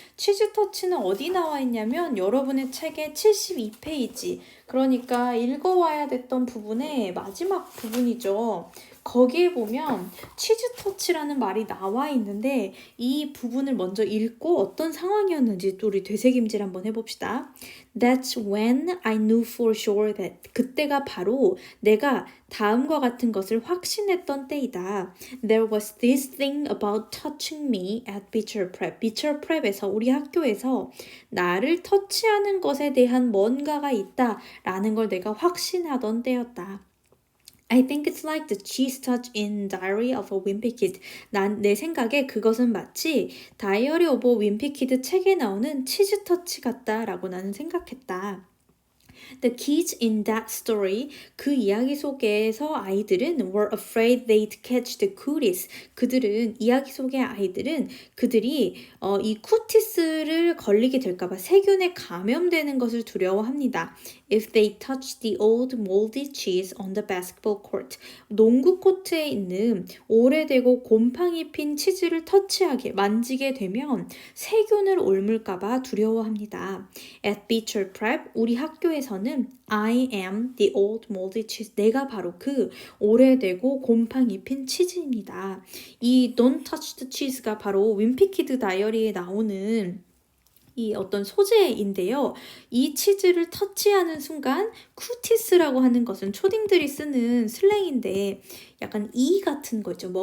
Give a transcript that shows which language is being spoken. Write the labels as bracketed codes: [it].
[ko] 치즈터치는 어디 나와 있냐면 여러분의 책의 72페이지, 그러니까 읽어와야 됐던 부분의 마지막 부분이죠. 거기에 보면 치즈터치라는 말이 나와 있는데 이 부분을 먼저 읽고 어떤 상황이었는지 또 우리 되새김질 한번 해봅시다. [en] That's when I knew for sure that. [ko] 그때가 바로 내가 다음과 같은 것을 확신했던 때이다. [en] There was this thing about touching me at Beecher Prep. [ko] Beecher Prep에서 우리 학교에서 나를 터치하는 것에 대한 뭔가가 있다라는 걸 내가 확신하던 때였다. [en] I think it's like the cheese touch in Diary of a Wimpy Kid. [ko] 내 생각에 그것은 마치 Diary of a Wimpy Kid 책에 나오는 치즈 터치 같다라고 나는 생각했다. [en] The kids in that story, [ko] 그 이야기 속에서 아이들은 [en] were afraid they'd catch the cuties. [ko] 이야기 속의 아이들은 그들이 이 쿠티스를 걸리게 될까봐 세균에 감염되는 것을 두려워합니다. [en] If they touch the old moldy cheese on the basketball court. [ko] 농구 코트에 있는 오래되고 곰팡이 핀 치즈를 만지게 되면 세균을 옮을까봐 두려워합니다. [en] At Beecher Prep, [ko] 우리 학교에서는 [en] I am the old moldy cheese. [ko] 내가 바로 그 오래되고 곰팡이 핀 치즈입니다. 이 [en] Don't touch the cheese [ko] 가 바로 윈피키드 다이어리에 나오는 이 어떤 소재인데요. 이 치즈를 터치하는 순간 쿠티스라고 하는 것은 초딩들이 쓰는 슬랭인데 약간 이 같은 거 있죠.